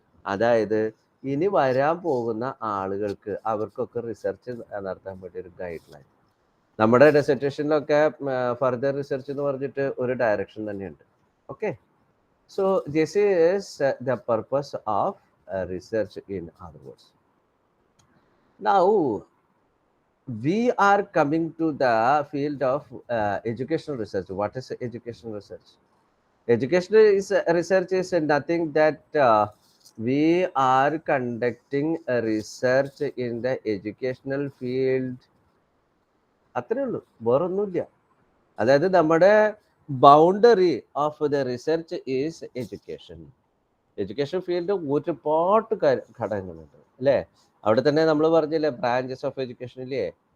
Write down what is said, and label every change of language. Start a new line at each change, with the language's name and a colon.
Malayalam: അതായത് ഇനി വരാൻ പോകുന്ന ആളുകൾക്ക് അവർക്കൊക്കെ റിസർച്ച് നടത്താൻ വേണ്ടി ഒരു ഗൈഡ് ലൈൻ. നമ്മുടെ ഡെസർട്ടേഷനിലൊക്കെ ഫർദർ റിസർച്ച് എന്ന് പറഞ്ഞിട്ട് ഒരു ഡയറക്ഷൻ തന്നെയുണ്ട്.
English: Okay, so this is the purpose of research in other words. Now we are coming to the field of educational research. What is educational research? Educational research is nothing that we are conducting a research in the educational field.
Malayalam: അത്രേ ഉള്ളൂ, വേറൊന്നുമില്ല. അതായത് നമ്മുടെ
English: Boundary of the research is education.
Malayalam: Education field ഒരുപാട് ഘടകങ്ങളുണ്ട് അല്ലേ? അവിടെ തന്നെ നമ്മൾ പറഞ്ഞില്ലേ ബ്രാഞ്ചസ് ഓഫ് എഡ്യൂക്കേഷൻ ഇല്ലേ?